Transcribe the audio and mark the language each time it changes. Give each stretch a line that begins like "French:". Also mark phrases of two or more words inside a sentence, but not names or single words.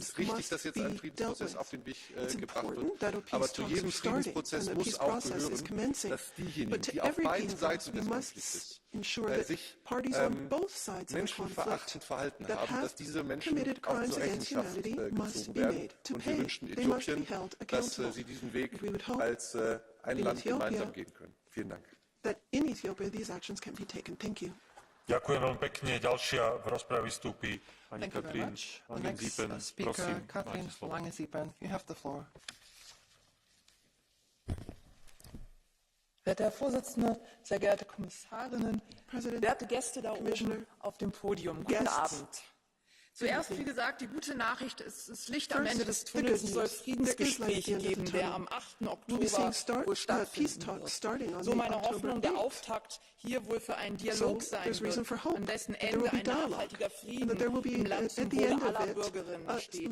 German: Es ist richtig, dass jetzt ein Friedensprozess auf den Weg gebracht wird, aber zu jedem Friedensprozess muss auch gehören, dass diejenigen, die auf beiden Seiten des Konfliktes sich menschenverachtend verhalten haben, dass diese Menschen auch zur Rechenschaft gezogen werden. Und wir wünschen Äthiopien, dass sie diesen Weg als ein Land gemeinsam gehen können. Vielen Dank.
Slovak: Ďakujem veľmi pekne. Ďalšia v rozprave vystúpi pani Katrin Lange-Siepen. Prosím, máte slovo.
German: Herr Vorsitzender, sehr geehrte Kommissarinnen, werte Gäste da oben auf dem Podium, guten Abend. Zuerst, wie gesagt, die gute Nachricht ist, das Licht am Ende des Tunnels, es soll Friedensgespräche geben, der am 8. Oktober wohl stattfinden wird. So meine Hoffnung, der Auftakt hier wohl für einen Dialog sein wird, an dessen Ende ein nachhaltiger Frieden im Land zum Wohle aller Bürgerinnen steht.